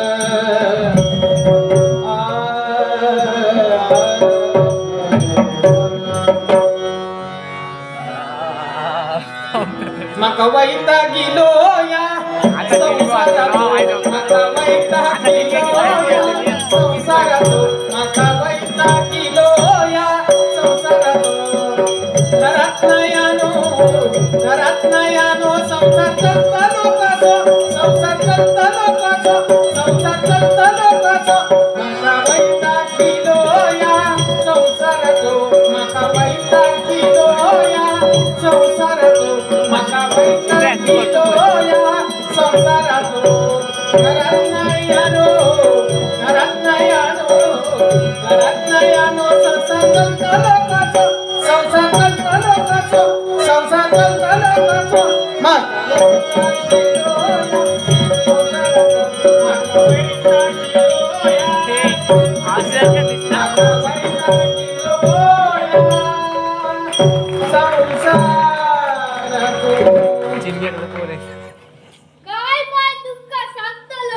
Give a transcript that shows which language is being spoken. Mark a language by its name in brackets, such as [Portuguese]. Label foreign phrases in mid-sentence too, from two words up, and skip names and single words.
[Konkani] माका वैतागिलो या संसारात माका वैतागिलो या संसारात माका वैतागिलो या संसारात घरात नाही आनो संसार करतलो कसो संसार करतलो कसो संसार करतलो कसो माका वैतागिलो या संसारात माका वैतागिलो या संसारात माका वैतागिलो या संसारात घरात नाही आनो संसार करतलो कसो संसार करतलो कसो संसार करतलो कसो माका वैतागिलो या [Marathi] ते असं का दिसतं? चिमण्याकडे पोर आहे. [Konkani] काय माय दुःख सांगतलो